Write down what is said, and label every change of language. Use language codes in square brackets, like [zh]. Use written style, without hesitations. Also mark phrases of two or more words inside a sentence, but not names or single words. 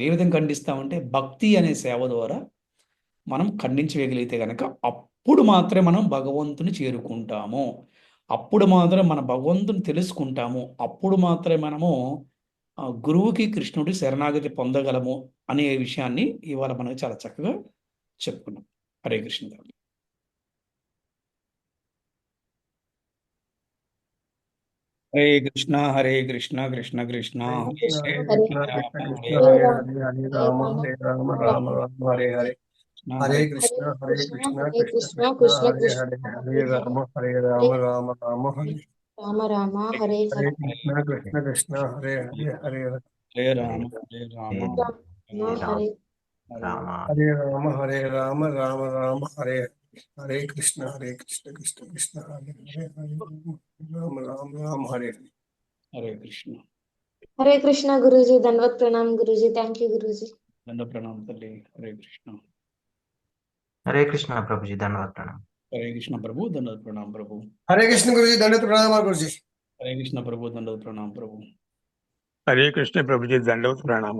[te] ఏ విధంగా ఖండిస్తామంటే భక్తి అనే సేవ ద్వారా మనం ఖండించగలిగితే కనుక అప్పుడు మాత్రమే మనం భగవంతుని చేరుకుంటాము, అప్పుడు మాత్రమే మన భగవంతుని తెలుసుకుంటాము, అప్పుడు మాత్రమే మనము గురువుకి, కృష్ణుడి శరణాగతి పొందగలము అనే విషయాన్ని ఇవాళ మనకు చాలా చక్కగా చెప్పుకున్నాం. [sa] హరే కృష్ణ. హరే కృష్ణ హరే కృష్ణ కృష్ణ కృష్ణ హరే హరే హరే, కృష్ణ హరే కృష్ణ రామ కృష్ణ హరే హరే రామ, హరే హరే రామ హరే రామ రామ రామ హరే హరే హరే కృష్ణ కృష్ణ హరే కృష్ణ కృష్ణ కృష్ణ కృష్ణ హరే కృష్ణ హరే హరే రామ రామ రామ హరే రామ రామ హరే హరే హరే కృష్ణ కృష్ణ కృష్ణ హరే హరే హరే హరే రామ హరే రామ హరే హరే హరే రామ హరే రామ రామ రామ హరే హరే కృష్ణ కృష్ణ కృష్ణ హరే హరే హరే రామ రామ రామ హరే హరే కృష్ణ. [te] హరే కృష్ణ గురూజీ, దండవత్ ప్రణామ్ గురూజీ. [en] thank you [te] గురూజీ. దండ ప్రణామం తల్లి. హరే కృష్ణ. హరే కృష్ణ ప్రభుజీ, ధన్యవాద ప్రణామం. హరే కృష్ణ ప్రభు. దండవత్ ప్రణామం ప్రభు. హరే కృష్ణ గురుజీ, దండవత్ ప్రణామాలు గురుజీ. హరే కృష్ణ ప్రభు. దండవత్ ప్రణామం ప్రభు. హరే కృష్ణ ప్రభుజీ, దండవత్ ప్రణామాలు ప్రభుజీ.